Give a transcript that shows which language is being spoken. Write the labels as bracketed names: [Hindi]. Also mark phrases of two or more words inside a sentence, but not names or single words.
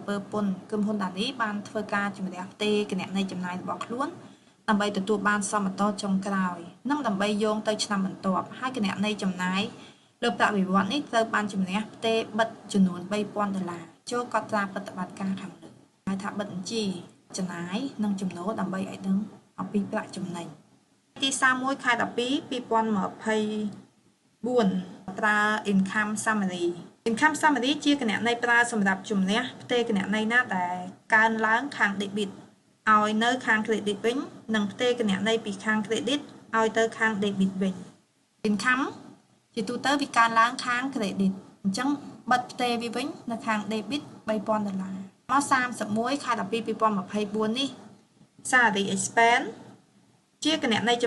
[Khmer] ពើពន្ធក្រុមហ៊ុនដានីបានធ្វើការជំរះផ្ទេរគណនីចំណាយរបស់ខ្លួនដើម្បីទទួលបានសមតុល្យចុងក្រោយនិងដើម្បីយោងទៅឆ្នាំបន្ទាប់ហើយគណនីចំណាយលើប្រាក់បៀវត្សនេះត្រូវបានជំរះផ្ទេរបិទចំនួន$3,000ចូលកត់ត្រាប្រតិបត្តិការខាងលើហៅថាបិទបញ្ជីចំណាយនិងចំណូលដើម្បីឲ្យដឹងអំពីប្រាក់ចំណេញទី31ខែ12 2024ប្រើ [English] income summary income summary [Khmer] ជាគណនីប្រើសម្រាប់ជំនះផ្ទេរគណនីណាដែលកើនឡើងខាង debit ឲ្យនៅខាង credit វិញនិងផ្ទេរគណនីពីខាង credit ឲ្យទៅខាង debit វិញ income ជាទូទៅវាកើនឡើងខាង credit អញ្ចឹងបិទផ្ទេរវាវិញនៅខាង debit $3,000មក31ខែ12 2024នេះ [English] salary expense [Khmer] ជាគណនីចំ